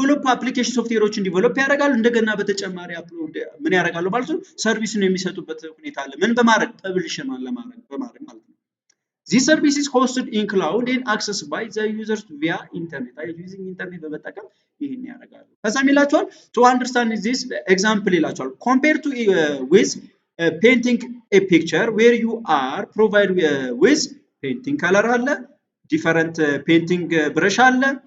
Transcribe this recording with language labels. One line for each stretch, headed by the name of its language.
Amharic: አፕሊኬሽን ሶፍትዌሮችን ዲቨሎፕ ያደርጋሉ። እንደገና በተጨማሪ አፕሎድ ምን ያደርጋሉ ማለት ነው ሰርቪስን የሚሰጡበት ሁኔታ አለ። ምን በማድረግ ፐብሊሽ በማድረግ ማለት ነው።
English: This service is hosted in cloud and accessed by the users via internet.
Amharic: Using internet በመጠቀም ይሄን ያደርጋሉ። ከዛም ይላችኋል to understand this example ይላችኋል compare to with painting a picture where you are provided with painting color አለ different painting brush አለ